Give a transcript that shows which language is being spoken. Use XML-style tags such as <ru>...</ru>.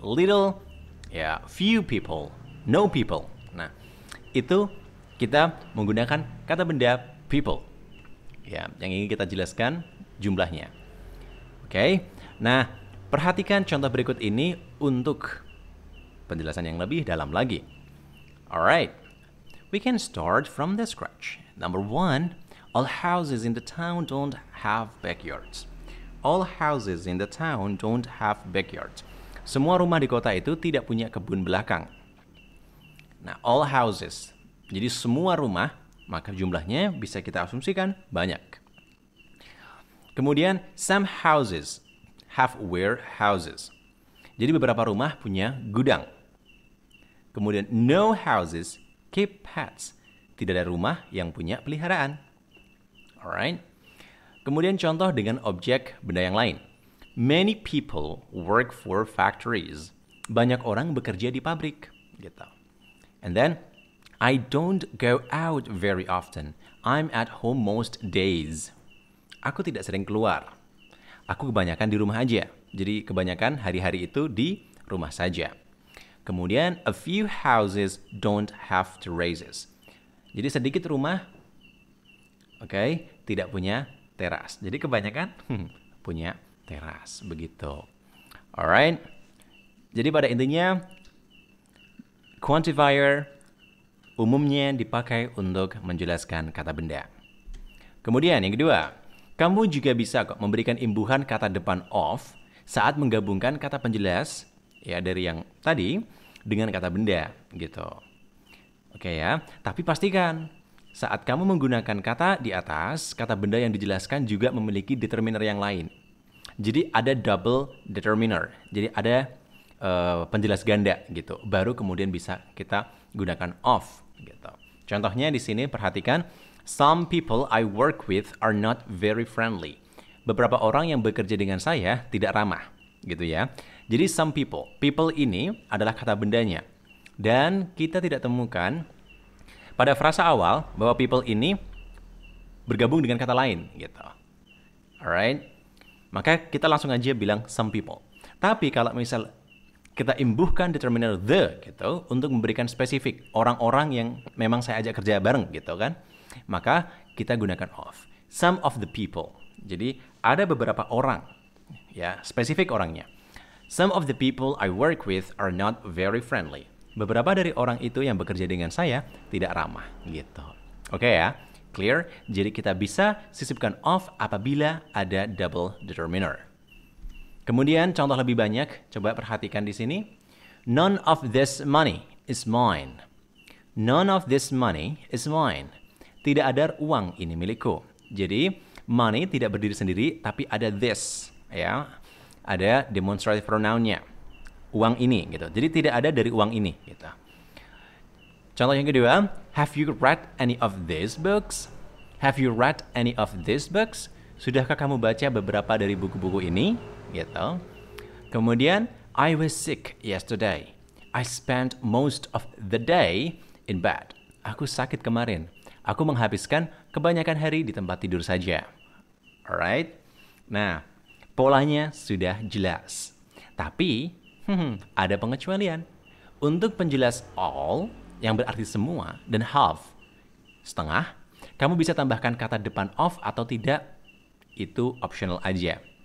<en>Little, ya, few people, no people.</en> <id>Nah, itu kita menggunakan kata benda people. Ya, yang ingin kita jelaskan jumlahnya. Oke. Nah, perhatikan contoh berikut ini untuk penjelasan yang lebih dalam lagi. Alright.</id> <en>We can start from the scratch. Number 1, all houses in the town don't have backyards. All houses in the town don't have backyards.</en> <id>Semua rumah di kota itu tidak punya kebun belakang. Nah,</id> <en>all houses.</en> <id>Jadi semua rumah, maka jumlahnya bisa kita asumsikan banyak.</id> <en>Kemudian, some houses have warehouses.</en> <id>Jadi beberapa rumah punya gudang.</id> <en>Kemudian, no houses keep pets.</en> <id>Tidak ada rumah yang punya peliharaan. Alright. Kemudian contoh dengan objek benda yang lain.</id> <en>Many people work for factories.</en> <id>Banyak orang bekerja di pabrik, gitu.</id> <en>And then, I don't go out very often. I'm at home most days.</en> <id>Aku tidak sering keluar. Aku kebanyakan di rumah aja. Jadi kebanyakan hari-hari itu di rumah saja.</id> <en>Kemudian, a few houses don't have terraces.</en> <id>Jadi sedikit rumah, tidak punya teras. Jadi kebanyakan punya teras, begitu. Alright. Jadi pada intinya, quantifier umumnya dipakai untuk menjelaskan kata benda. Kemudian yang kedua, kamu juga bisa kok memberikan imbuhan kata depan of saat menggabungkan kata penjelas ya dari yang tadi dengan kata benda, gitu. Oke ya, tapi pastikan saat kamu menggunakan kata di atas, kata benda yang dijelaskan juga memiliki determiner yang lain. Jadi ada double determiner. Jadi ada penjelas ganda gitu. Baru kemudian bisa kita gunakan of gitu. Contohnya di sini perhatikan,</id> <en>some people I work with are not very friendly.</en> <id>Beberapa orang yang bekerja dengan saya tidak ramah, gitu ya. Jadi some people. People ini adalah kata bendanya. Dan kita tidak temukan pada frasa awal bahwa people ini bergabung dengan kata lain gitu. Alright? Maka kita langsung aja bilang some people. Tapi kalau misal kita imbuhkan determiner the gitu untuk memberikan spesifik orang-orang yang memang saya ajak kerja bareng gitu kan, maka kita gunakan of.</id> <en>Some of the people.</en> <id>Jadi ada beberapa orang ya, spesifik orangnya.</id> <en>Some of the people I work with are not very friendly.</en> <id>Beberapa dari orang itu yang bekerja dengan saya tidak ramah, gitu. Oke ya, clear? Jadi kita bisa sisipkan of apabila ada double determiner. Kemudian contoh lebih banyak, coba perhatikan di sini.</id> <en>None of this money is mine. None of this money is mine.</en> <id>Tidak ada uang ini milikku. Jadi money tidak berdiri sendiri, tapi ada this, ya. Ada demonstrative pronoun-nya. Uang ini gitu. Jadi tidak ada dari uang ini gitu. Contoh yang kedua,</id> <en>have you read any of these books? Have you read any of these books?</en> <id>Sudahkah kamu baca beberapa dari buku-buku ini? Gitu.</id> <en>Kemudian, I was sick yesterday. I spent most of the day in bed.</en> <id>Aku sakit kemarin. Aku menghabiskan kebanyakan hari di tempat tidur saja. Alright? Nah, polanya sudah jelas. Tapi, ada pengecualian. Untuk penjelas all, yang berarti semua, dan half, setengah, kamu bisa tambahkan kata depan of atau tidak, itu optional aja.</id>